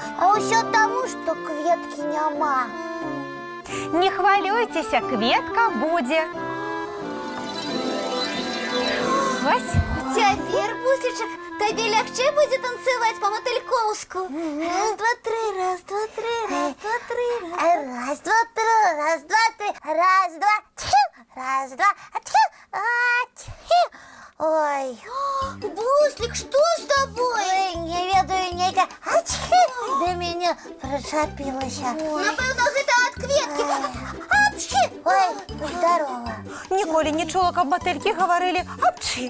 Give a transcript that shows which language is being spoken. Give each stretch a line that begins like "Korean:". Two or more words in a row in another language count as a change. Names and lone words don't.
Belarusian: А ўсё таму, што кветкі няма. Не хвалюйцеся, кветка будзе. Вось. Цяпер, буслічак, табе лягчэй будзе танцаваць па-матылькоўску. Раз, два, тры, раз, два, тры, раз, два, тры, раз. Раз, два, три, раз, два, три, раз, два, тхи, раз, два, тхи, тхи. Ой, Буслік, што з табой? ой, не ведаю, нейка, тхи, да мяне прычапілася. Напэўна, гэта ад кветкі. Апчхі!
Russian: Ой, здорово.
Belarusian: Ніколі не чула, каб матылькі гаварылі апчы.